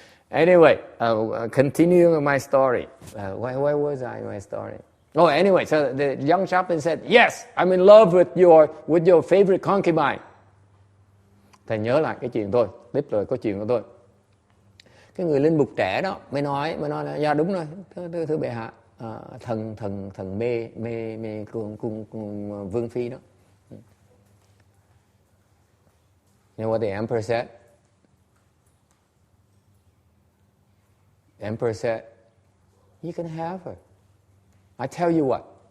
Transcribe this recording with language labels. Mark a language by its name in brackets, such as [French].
[English] Anyway, continuing my story. Where was I in my story? Oh, anyway, so the young chaplain said, "Yes, I'm in love with your favorite concubine." [Vietnamese] Thầy nhớ lại cái chuyện tôi, tiếp rồi có chuyện của tôi. Cái người linh mục trẻ đó mới nói là dạ đúng rồi, thưa bệ hạ, thần mê cung vương phi đó. [English] You know what the emperor said? The emperor said, "You can have her. I tell you what.